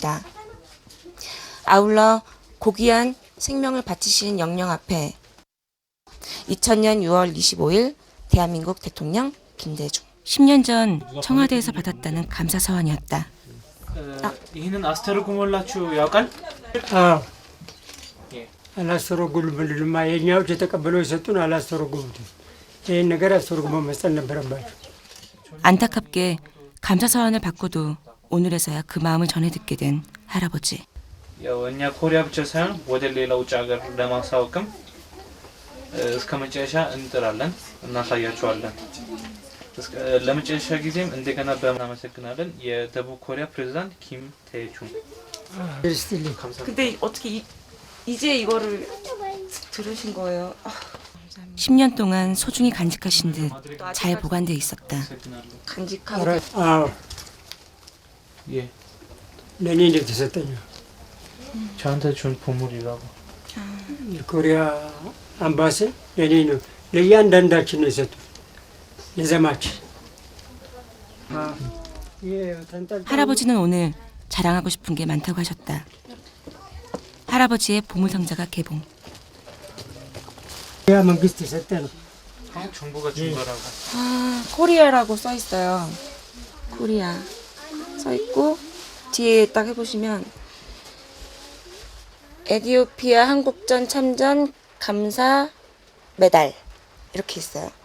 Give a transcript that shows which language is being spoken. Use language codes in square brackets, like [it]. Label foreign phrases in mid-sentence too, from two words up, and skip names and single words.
[ko] 아울러 고귀한 생명을 바치신 영령 앞에 2000년 6월 25일 대한민국 대통령 김대중. 10년 전 청와대에서 받았다는 감사 서한이었다. 이는 아스테르 구몰라추 약간? 아, 예. [am] አላስተረጉሉልንማ። የኛዎች የተቀበለው የሰጡን አላስተረጉሉትም። ይህን ነገር አስተረጉመው መስጠት ነበረባቸው። [ko] 안타깝게 감사 사원을 받고도 오늘에서야 그 마음을 전해 듣게 된 할아버지. [am] ያው እኛ ኮሪያ ብቻ ሳይሆን ወደ ሌላ ውጭ ሀገር ለማሳወቅም እስከ መጨረሻ እንጥራለን፣ እናሳያቸዋለን። ለመጨረሻ ጊዜም እንደገና በማመሰግናለን የደቡብ ኮሪያ ፕሬዝዳንት ኪም 태주. [ko] 근데 어떻게 이제 이거를 들으신 거예요? 10년 동안 소중히 간직하신 듯 잘 보관돼 있었다. 간직하고 [am] አዎ [ko] 예, [am] ለእኔ እንደተሰጠኝ [ko] 저한테 준 보물이라고. [am] የኮሪያ አምባሲ ለእኔ ነው፣ ለእያንዳንዳችን ነው የሰጡት የዘማች። [ko] 할아버지는 오늘 자랑하고 싶은 게 많다고 하셨다. 할아버지의 보물상자가 개봉. [am] ያ መንግስት የሰጠ ነው። [ko] 한국 정부가 준 거라고. 아, 코리아라고 써 있어요. 코리아 써 있고 뒤에 딱 해보시면 에티오피아 한국전 참전 감사 메달 이렇게 있어요.